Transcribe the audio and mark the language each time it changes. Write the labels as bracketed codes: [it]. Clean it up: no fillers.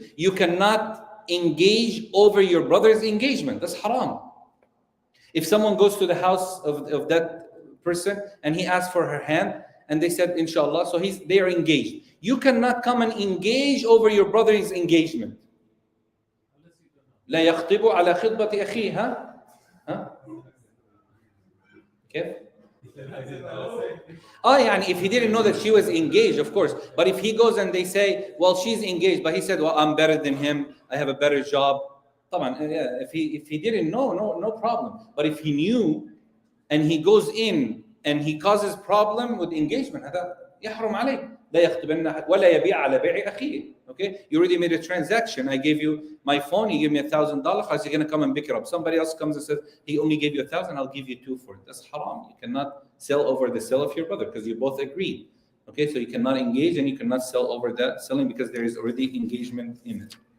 [en] You cannot engage over your brother's engagement. That's haram. If someone goes to the house of that person and he asks for her hand and they said inshallah, so they are engaged. You cannot come and engage over your brother's engagement. [ar] لا يخطب على خطبة أخيه. ها؟ كيف؟ [en] Oh, yeah, if he didn't know that she was engaged, of course. But if he goes and they say, well, she's engaged, but he said, well, I'm better than him, I have a better job. Yeah, if he didn't know, no problem. But if he knew and he goes in and he causes problem with engagement, [ar] هذا يحرم عليه. لا يخطبن ولا يبيع على بيع أخيه. [en] Okay, you already made a transaction. I gave you my phone. You give me $1,000. How's he gonna come and pick it up? Somebody else comes and says he only gave you 1,000. I'll give you 2 for it. That's haram. You cannot sell over the sale of your brother because you both agreed. Okay, so you cannot engage and you cannot sell over that selling because there is already engagement in it.